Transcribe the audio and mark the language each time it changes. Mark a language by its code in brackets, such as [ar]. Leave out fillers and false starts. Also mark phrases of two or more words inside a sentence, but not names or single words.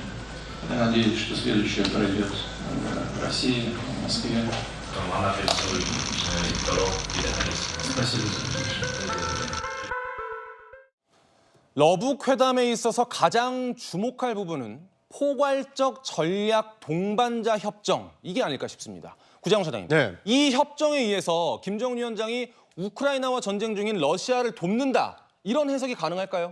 [ru] Я надеюсь, что следующее пройдет в России, в Москве. Спасибо. [ko] 러북 회담에 있어서 가장 주목할 부분은 포괄적 전략 동반자 협정, 이게 아닐까 싶습니다. 구자홍 차장님, 네. 이 협정에 의해서 김정은 위원장이 우크라이나와 전쟁 중인 러시아를 돕는다, 이런 해석이 가능할까요?